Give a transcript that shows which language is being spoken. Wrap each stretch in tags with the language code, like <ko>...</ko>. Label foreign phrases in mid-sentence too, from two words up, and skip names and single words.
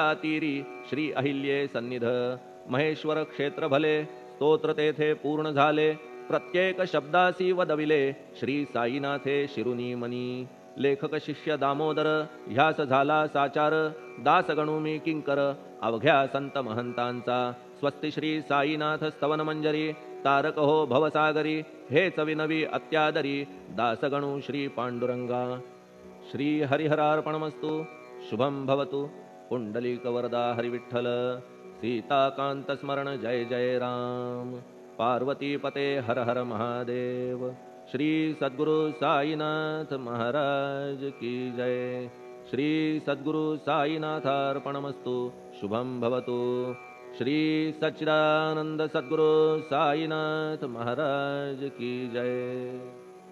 <mr>तीरी श्री अहिल्ये सन्निध महेश्वर क्षेत्र भले स्तोत्र तेथे पूर्ण झाले प्रत्येक शब्दासी वदविले श्री साईनाथे शिरुनी मनी लेखक शिष्य दामोदर ह्यास झाला साचार दास गणू मी किंकर अवघ्या संत महंतांचा स्वस्ति श्री साईनाथ स्तवन मंजरी तारक हो भवसागरी हेच विनवी अत्यादरी दासगणू श्री पांडुरंगा</mr> <sa>श्री हरिहरार्पणमस्तु शुभम भवतु</sa> <mr>पुंडलिक वरदा हरिविठ्ठल सीताकांत स्मरण जय जय राम पार्वती पते हर हर महादेव।</mr> <hi>श्री सद्गुरु साईनाथ महाराज की जय।</hi> <sa>श्री सद्गुरु साईनाथार्पणमस्तु। शुभं भवतु।</sa> <hi>श्री सच्चिदानंद सद्गुरु साईनाथ महाराज की जय।</hi>